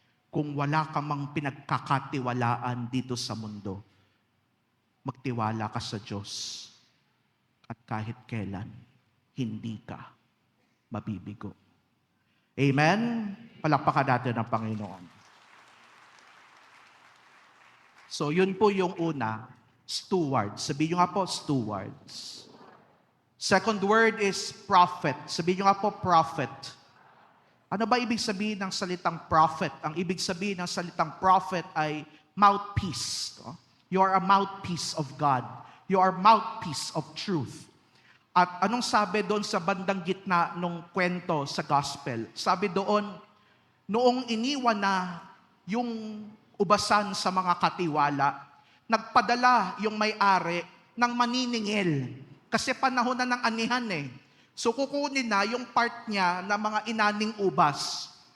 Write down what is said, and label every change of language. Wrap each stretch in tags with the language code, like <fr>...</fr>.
<tl>Kung wala ka mang pinagkakatiwalaan dito sa mundo, magtiwala ka sa Diyos at kahit kailan, hindi ka mabibigo. Amen? Palakpakan natin ang Panginoon. So, yun po yung una, stewards. Sabihin nyo nga po, stewards. Second word is prophet. Sabihin nyo nga po, prophet. Ano ba ibig sabihin ng salitang prophet? Ang ibig sabihin ng salitang prophet ay mouthpiece.</tl> <en>You are a mouthpiece of God. You are mouthpiece of truth.</en> <tl>At anong sabi doon sa bandang gitna ng kwento sa gospel? Sabi doon, noong iniwan na yung ubasan sa mga katiwala, nagpadala yung may-ari ng maniningil. Kasi panahon na ng anihan eh. So kukunin na yung part niya ng mga inaning ubas.</tl>